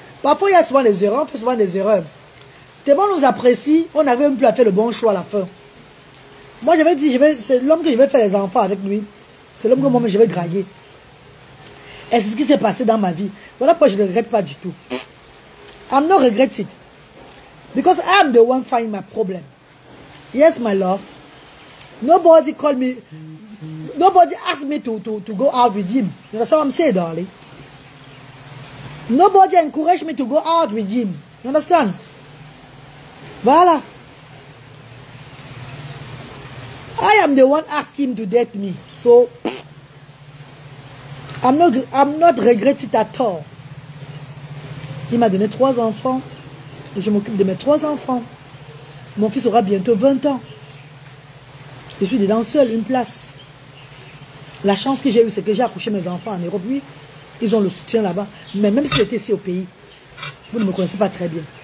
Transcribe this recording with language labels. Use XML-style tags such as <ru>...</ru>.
<fr>Parfois, il y a souvent des erreurs, on fait souvent des erreurs. Tellement on nous apprécie, on n'avait même plus à faire le bon choix à la fin. Moi, j'avais dit, c'est l'homme que je vais faire les enfants avec lui. C'est l'homme que moi je vais draguer. Et c'est ce qui s'est passé dans ma vie. Voilà pourquoi je ne regrette pas du tout.</fr> <en>I'm not regret it. Because I'm the one finding my problem. Yes, my love. Nobody called me. Nobody asked me to go out with him. You understand what I'm saying, darling? Nobody encouraged me to go out with him. You understand? Voilà. I am the one asking him to date me. So, I'm not regret it at all.</en> <fr>Il m'a donné 3 enfants. Et je m'occupe de mes 3 enfants. Mon fils aura bientôt 20 ans. Je suis dedans seul, une place. La chance que j'ai eue, c'est que j'ai accouché mes enfants en Europe. Oui, ils ont le soutien là-bas. Mais même si j'étais ici au pays, vous ne me connaissez pas très bien.</fr>